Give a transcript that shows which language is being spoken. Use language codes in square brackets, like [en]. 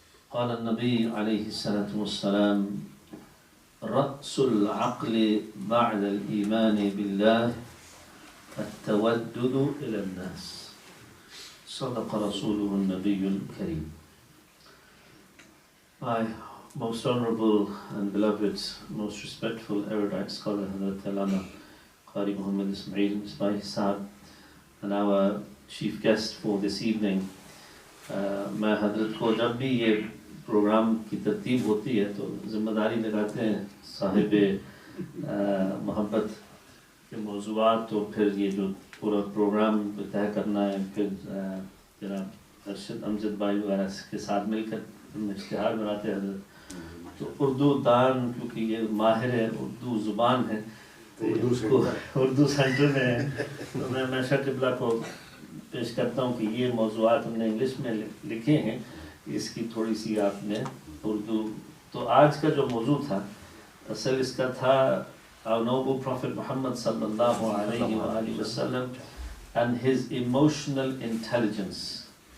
[ar] قال النبی علیہ الصلاة والسلام: رأس العقل بعد الإيمان بالله التودد إلى الناس. صدق رسوله النبي الكريم. [en] My most honorable and beloved, most respectful erudite scholar, Hazrat Allama Qari Muhammad Ismail Misbahi Sahab, and our chief guest for this evening. [ur] میں حضرت کو جب بھی یہ پروگرام کی ترتیب ہوتی ہے تو ذمہ داری لگاتے ہیں صاحب محبت کے موضوعات، تو پھر یہ جو پورا پروگرام طے کرنا ہے، پھر جناب ارشد امجد بھائی وغیرہ کے ساتھ مل کر اشتہار بناتے ہیں حضرت. تو اردو دان، کیونکہ یہ ماہر اردو زبان ہے، اردو سینٹر میں ہے، تو میں ہمیشہ قبلہ کو پیش کرتا ہوں کہ یہ موضوعات ہم نے انگلش میں لکھے ہیں، اس کی تھوڑی سی آپ نے اردو. تو آج کا جو موضوع تھا، اصل اس کا تھا [en] our noble Prophet Muhammad sallallahu alayhi wa alihi wasallam and his emotional intelligence.